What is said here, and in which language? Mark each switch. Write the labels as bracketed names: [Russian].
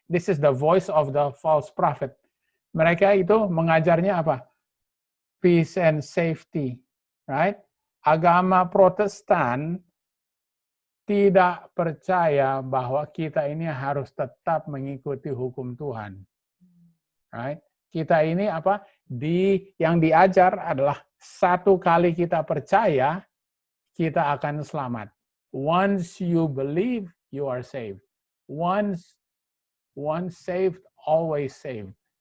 [English] This is the voice of the false prophet. [Indonesian] Mereka itu mengajarnya apa? [English] Peace and safety, right? [Indonesian] Agama Protestan tidak percaya bahwa kita ini harus tetap mengikuti hukum Tuhan. [English] Right? [Indonesian] Kita ini apa? Yang diajar adalah satu kali kita percaya, kita akan selamat. [English] Once you believe, you are saved. Once saved, always saved.